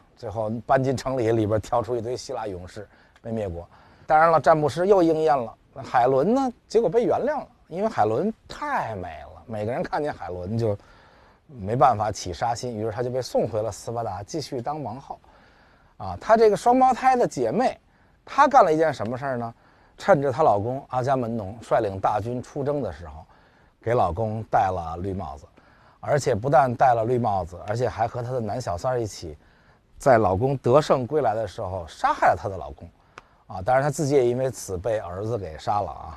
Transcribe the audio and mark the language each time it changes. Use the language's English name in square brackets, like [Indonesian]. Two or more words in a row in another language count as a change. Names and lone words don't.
[Chinese] 最後搬進城裡邊挑出一堆希臘勇士被滅國。當然了，占卜師又應驗了。海倫呢，結果被原諒了，因為海倫太美了，每個人看見海倫就沒辦法起殺心，於是她就被送回了斯巴達，繼續當王後。啊，她這個雙胞胎的姐妹，她幹了一件什麼事兒呢？趁着她老公阿伽門農率領大軍出征的時候，給老公戴了綠帽子，而且不但戴了綠帽子，而且還和她的男小三一起。在老公得勝歸來的時候，殺害了她的老公，啊，當然她自己也因為此被兒子給殺了啊。